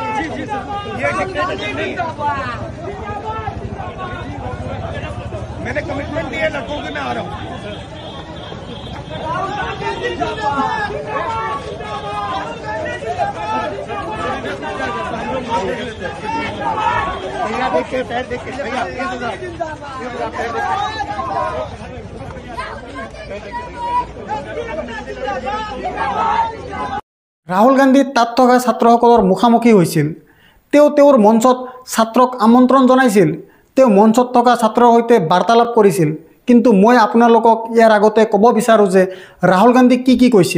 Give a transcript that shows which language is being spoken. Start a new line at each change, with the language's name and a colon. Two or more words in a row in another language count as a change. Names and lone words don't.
Hindi: जी जी सर, ये डिक्टेटरशिप नहीं है। मैंने कमिटमेंट दी है लड़कों की, मैं आ रहा हूँ। देख के पैर देख के भैया,
Assamese: ৰাহুল গান্ধী তাত থকা ছাত্ৰসকলৰ মুখামুখি হৈছিল। তেওঁৰ মঞ্চত ছাত্ৰক আমন্ত্ৰণ জনাইছিল। তেওঁ মঞ্চত থকা ছাত্ৰৰ সৈতে বাৰ্তালাপ কৰিছিল। কিন্তু মই আপোনালোকক ইয়াৰ আগতে ক'ব বিচাৰোঁ যে ৰাহুল গান্ধী কি কৈছিল।